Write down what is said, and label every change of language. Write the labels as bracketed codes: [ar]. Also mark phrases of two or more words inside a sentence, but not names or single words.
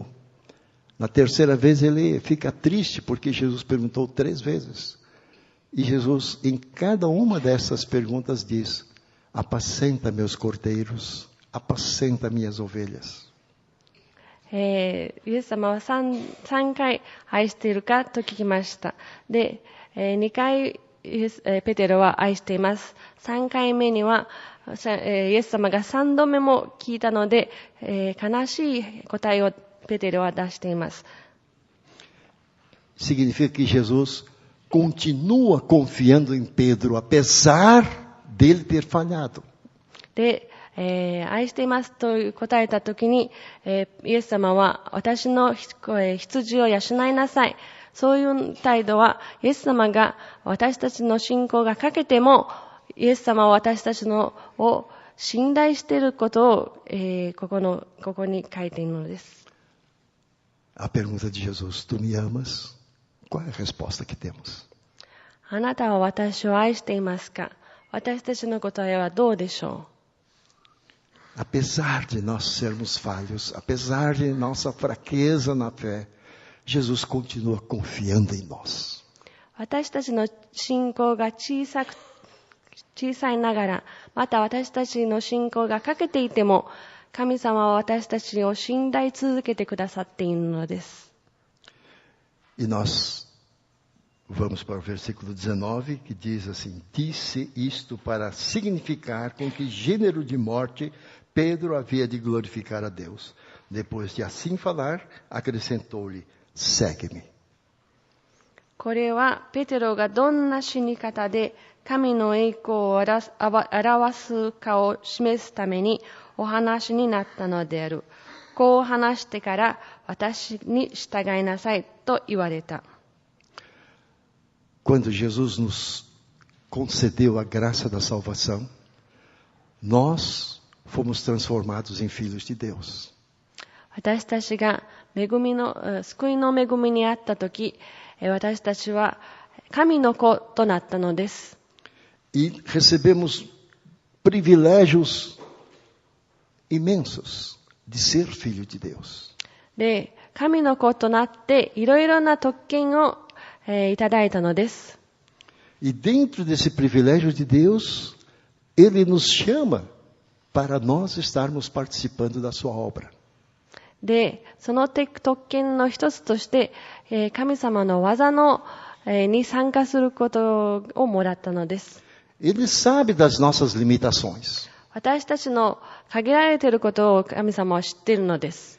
[pt] Na terceira vez ele fica triste porque Jesus perguntou 3 vezes. E Jesus, em cada uma dessas perguntas, diz: apacenta meus cordeiros, apacenta minhas ovelhas. [ja] イエス様は 3回愛しているかと聞きました。で、2回ペテロは愛しています。3回目にはイエス様が3度目も聞いたので、悲しい答えをペテロは出しています。 [pt] Significa que Jesus continua confiando em Pedro, apesar dele ter falhado. [ja] で、愛していますと答えたときに、イエス様は私の羊を養いなさい。そういう態度は、イエス様が私たちの信仰が欠けても、イエス様は私たちのを信頼していることを、ここに書いているのです。 [pt] A pergunta de Jesus: tu me amas? Qual é a resposta que temos? [ja] あなたは私を愛していますか？私たちの答えはどうでしょう [pt] ？Apesar de nós sermos falhos, apesar de nossa fraqueza na fé, Jesus continua confiando em nós. [ja] 私たちの信仰が小さいながら、また私たちの信仰が欠けていても、神様は私たちを信頼続けてくださっているのです。 [pt] E nós vamos para o versículo 19, que diz assim: disse isto para significar com que gênero de morte Pedro havia de glorificar a Deus. Depois de assim falar, acrescentou-lhe: segue-me. [ja] これはペテロがどんな死に方で神の栄光を表すかを示すためにお話になったのである。こう話してから私に従いなさいと言われた。 [pt] Quando Jesus nos concedeu a graça da salvação, nós fomos transformados em filhos de Deus. [ja] 私たちが救いの恵みにあったとき、私たちは神の子となったのです。 [pt] E recebemos privilégios imensos de ser filho de Deus. [ja] で、神の子となっていろいろな特権をいただいたのです。 [pt] E dentro desse privilégio de Deus, Ele nos chama para nós estarmos participando da sua obra. [ja] で、その特権の一つとして、神様の技に参加することをもらったのです。 [pt] Ele sabe das nossas limitações. [ja] 私たちの限られていることを神様は知っているのです。